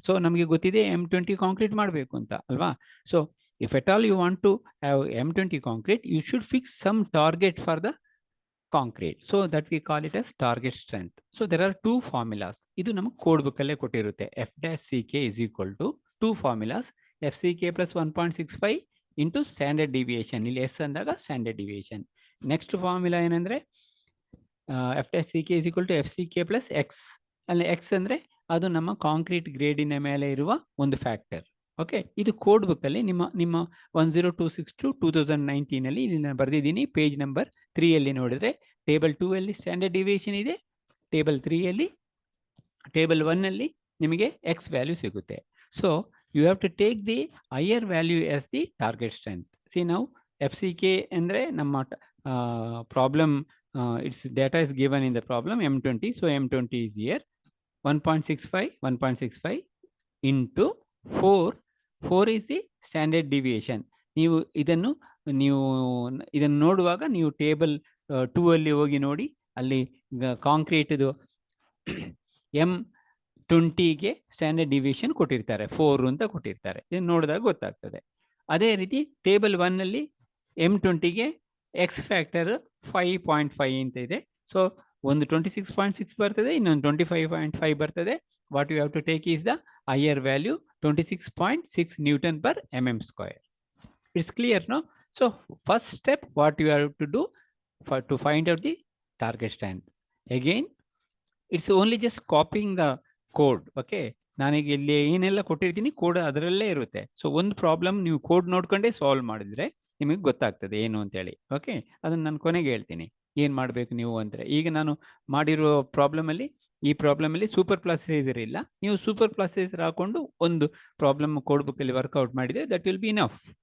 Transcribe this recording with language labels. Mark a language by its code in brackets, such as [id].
[kn] So ನಮಗೆ ಗೊತ್ತಿದೆ M20 concrete ಮಾಡಬೇಕು ಅಂತ ಅಲ್ವಾ? [en] So if at all you want to have M20 concrete, you should fix some target for the concrete, so that we call it as target strength. So there are 2 formulas. [kn] ಇದು ನಮಗೆ code book ಅಲ್ಲೇ ಕೊಟ್ಟಿರುತ್ತೆ. [en] F-CK is equal to 2 formulas, FCK plus 1.65 into standard deviation. [kn] ಇಲ್ಲಿ S ಅಂದಾಗ standard deviation. Next formula ಏನಂದ್ರೆ [en] F-CK is equal to FCK plus X. [kn] ಅಲ್ಲಿ X ಅಂದ್ರೆ ಅದು ನಮ್ಮ ಕಾಂಕ್ರೀಟ್ ಗ್ರೇಡಿನ ಮೇಲೆ ಇರುವ ಒಂದು ಫ್ಯಾಕ್ಟರ್. ಓಕೆ, ಇದು ಕೋಡ್ ಬುಕ್ ಅಲ್ಲಿ ನಿಮ್ಮ 10262 ಅಲ್ಲಿ ಇಲ್ಲಿ ನಾನು ಬರೆದಿದ್ದೀನಿ. ಪೇಜ್ ನಂಬರ್ 3 ಅಲ್ಲಿ ನೋಡಿದ್ರೆ ಟೇಬಲ್ 2 ಅಲ್ಲಿ ಸ್ಟ್ಯಾಂಡರ್ಡ್ ಡಿವಿಯೇಷನ್ ಇದೆ, ಟೇಬಲ್ 3 ಅಲ್ಲಿ, ಟೇಬಲ್ 1 ಅಲ್ಲಿ ನಿಮಗೆ ಎಕ್ಸ್ ವ್ಯಾಲ್ಯೂ ಸಿಗುತ್ತೆ. [en] So you have to take the higher value as the target strength. [kn] C ನಾವು FCK ಅಂದರೆ ನಮ್ಮ problem, [en] its data is given in the problem M20. So M20 is here 1.65 into 4 is the standard deviation. [kn] ನೀವು ಇದನ್ನು ನೋಡುವಾಗ ನೀವು table 2 ಅಲ್ಲಿ ಹೋಗಿ ನೋಡಿ, ಅಲ್ಲಿ ಕಾಂಕ್ರೀಟ್ದು M20ಗೆ ಸ್ಟ್ಯಾಂಡರ್ಡ್ ಡಿವಿಯೇಷನ್ ಕೊಟ್ಟಿರ್ತಾರೆ, 4 ಅಂತ ಕೊಟ್ಟಿರ್ತಾರೆ. ಇದನ್ನು ನೋಡಿದಾಗ ಗೊತ್ತಾಗ್ತದೆ. ಅದೇ ರೀತಿ ಟೇಬಲ್ 1 ಅಲ್ಲಿ M20ಗೆ ಎಕ್ಸ್ ಫ್ಯಾಕ್ಟರ್ 5.5 ಅಂತ ಇದೆ. ಸೊ ಒಂದು 26.6 ಬರ್ತದೆ, ಇನ್ನೊಂದು 25.5 ಬರ್ತದೆ. [en] What you have to take is the higher value 26.6 Newton per mm square. It's clear, no? So first step, what you have to do to find out the target strength. Again, it's only just copying the code. [kn] Okay, ನಾನೀಗ ಇಲ್ಲಿ ಏನೆಲ್ಲ ಕೊಟ್ಟಿರ್ತೀನಿ code ಅದರಲ್ಲೇ ಇರುತ್ತೆ. So ಒಂದು problem ನೀವು code ನೋಡ್ಕೊಂಡೇ solve ಮಾಡಿದ್ರೆ ನಿಮಗೆ ಗೊತ್ತಾಗ್ತದೆ ಏನು ಅಂತೇಳಿ. ಓಕೆ, ಅದನ್ನು ನಾನು ಕೊನೆಗೆ ಹೇಳ್ತೀನಿ. ಏನು ಮಾಡಬೇಕು ನೀವು ಅಂದರೆ, ಈಗ ನಾನು ಮಾಡಿರೋ ಪ್ರಾಬ್ಲಮಲ್ಲಿ, ಈ ಪ್ರಾಬ್ಲಮಲ್ಲಿ ಸೂಪರ್ ಪ್ಲಾಸೈಸರ್ ಇಲ್ಲ, ನೀವು ಸೂಪರ್ ಪ್ಲಾಸೈಸರ್ ಹಾಕೊಂಡು ಒಂದು ಪ್ರಾಬ್ಲಮ್ ಕೋಡ್ ಬುಕ್ಕಲ್ಲಿ ವರ್ಕೌಟ್ ಮಾಡಿದರೆ [en] That will be enough.